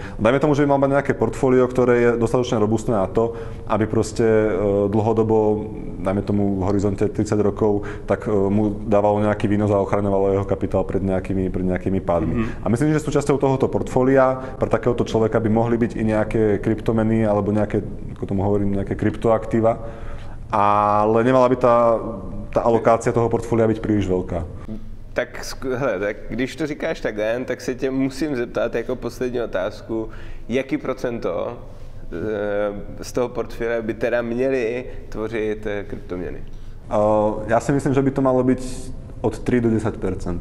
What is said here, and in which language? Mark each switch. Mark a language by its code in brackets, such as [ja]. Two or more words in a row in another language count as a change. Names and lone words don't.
[sk] Dajme tomu, že by mal mať nejaké portfólio, ktoré je dostatočne robustné na to, aby proste dlhodobo, dajme tomu v horizonte 30 rokov, tak mu dávalo nejaký výnos a ochraňovalo jeho kapitál pred nejakými pádmi. A myslím, že súčasťou tohoto portfólia pre takéhoto človeka by mohli byť i nejaké kryptomeny alebo nejaké, ako tomu hovorím, nejaké kryptoaktíva, ale nemala by tá alokácia toho portfólia byť príliš veľká. [cs] Tak když to říkáš takhle, tak se tě musím zeptat jako poslední otázku, jaký procento z toho portfólia by teda měli tvořit kryptoměny? Já si myslím, že by to malo být od 3 do 10%.